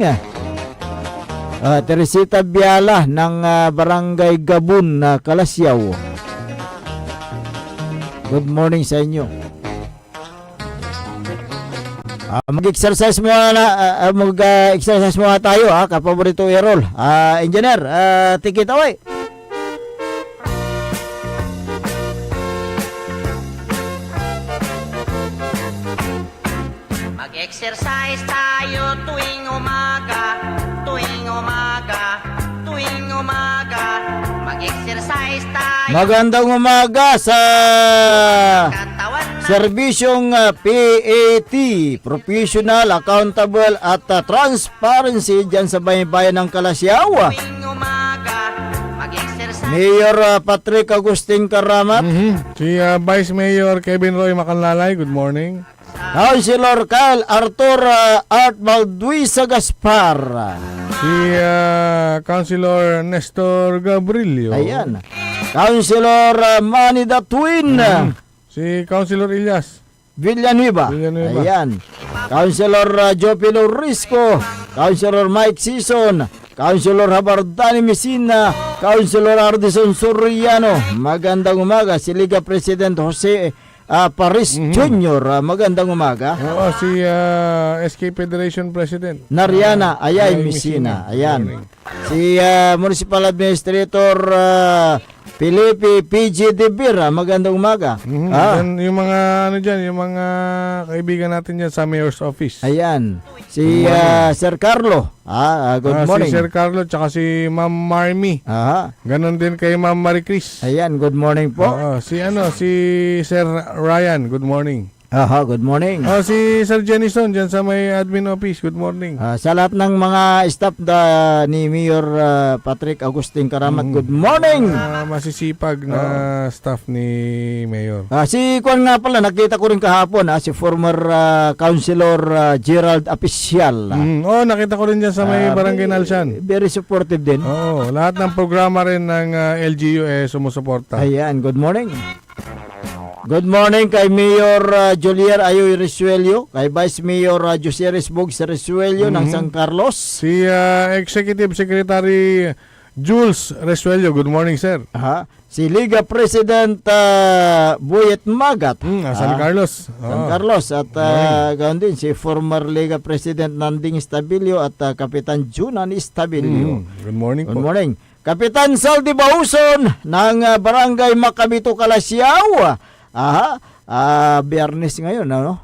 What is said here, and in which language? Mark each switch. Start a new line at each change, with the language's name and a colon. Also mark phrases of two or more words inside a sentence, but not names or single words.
Filipino: Teresita Biala ng Barangay Gabun, Kalasyaw.
English: Good morning
Filipino: sa inyo. Mag-exercise muna tayo kapaborito Errol. Engineer,
English: take it away.
Filipino: Mag-exercise tayo tuwing umaga, mag-exercise tayo. Magandang umaga sa serbisyong PAT, Professional, Accountable at Transparency dyan sa bayan ng Kalasyaw. Mayor Patrick Agustin Karamat. Si Vice Mayor Kevin Roy Macanlalay,
English: good morning.
Filipino: Councilor Kyle Arthur Art Balduisa Gaspar. Si Councilor Nestor Gabrilio. Ayan. Councilor Manny the Twin. Si Councilor Ilyas Villanueva. Ayan. Councilor Jopilo Risco. Councilor Mike Sison. Councilor Habardani Mesina. Councilor Ardison Soriano. Magandang umaga. Si Liga President Jose Paris Jr. Magandang umaga. Si SK Federation President Nariana Ayay Mesina. Ayan. Si Municipal Administrator Felipe PG De Vera, magandang umaga. Yung mga yung mga kaibigan natin diyan sa Mayor's Office. Ayan. Si Sir Carlo.
English: Good morning.
Filipino: Si Sir Carlo tsaka si Ma'am Marmy. Ganon din kay Ma'am Marie Chris. Ayan,
English: good morning
Filipino: po. Si Sir Ryan,
English: good morning. Good morning.
Filipino: Si Sir Jenison dyan sa may admin office,
English: good morning.
Filipino: Sa lahat ng mga staff ni Mayor Patrick Agustin Karamat,
English: good morning.
Filipino: Masisipag na staff ni Mayor. Si Kwan nga pala, nakita ko rin kahapon, si former Councilor Gerald Apicial. Nakita ko rin dyan sa may Barangay Nalsan.
English: Very supportive
Filipino: din. Lahat ng programa rin ng LGU sumusuporta. Ayan,
English: good morning. Good morning
Filipino: kay Mayor Julier Ayoy Resuelio, kay Vice Mayor Jose Resbog Resuelio ng San Carlos. Si Executive Secretary Jules Resuelio.
English: Good morning, sir.
Filipino: Si Liga President Buyet Magat. San Carlos. San Carlos. At ganoon din si former Liga President Nanding Estabilio at Kapitan Junan Estabilio.
English: Good morning Good po. morning.
Filipino: Kapitan Saldi Bauson ng Barangay Macabito, Calasiao. Biyernes ngayon, ano?